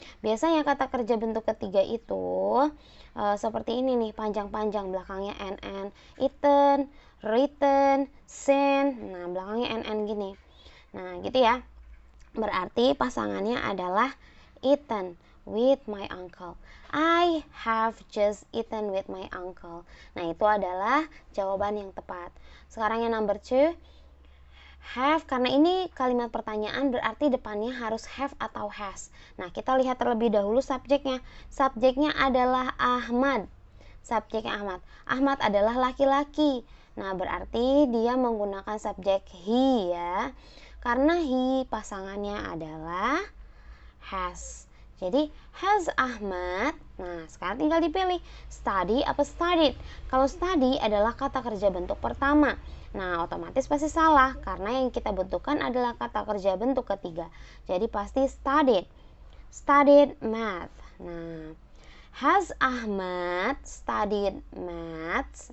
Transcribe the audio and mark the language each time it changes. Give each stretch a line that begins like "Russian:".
Indonesian: Biasanya kata kerja bentuk ketiga itu seperti ini nih, panjang-panjang, belakangnya nn, eaten, written, seen, nah belakangnya nn gini. Nah, gitu ya. Berarti pasangannya adalah
English: eaten with my uncle. I have just eaten with my uncle.
Indonesian: Nah, itu adalah jawaban yang tepat. Sekarang yang number 2, have, karena ini kalimat pertanyaan berarti depannya harus have atau has. Nah, kita lihat terlebih dahulu subjeknya. Subjeknya adalah Ahmad. Subjeknya Ahmad. Ahmad adalah laki-laki. Nah, berarti dia menggunakan subjek he ya. Karena he pasangannya adalah has. Jadi has Ahmad. Nah, sekarang tinggal dipilih study apa studied. Kalau study adalah kata kerja bentuk pertama. Nah, otomatis pasti salah karena yang kita butuhkan adalah kata kerja bentuk ketiga. Jadi pasti studied.
English: Studied math. Nah, has Ahmad studied math?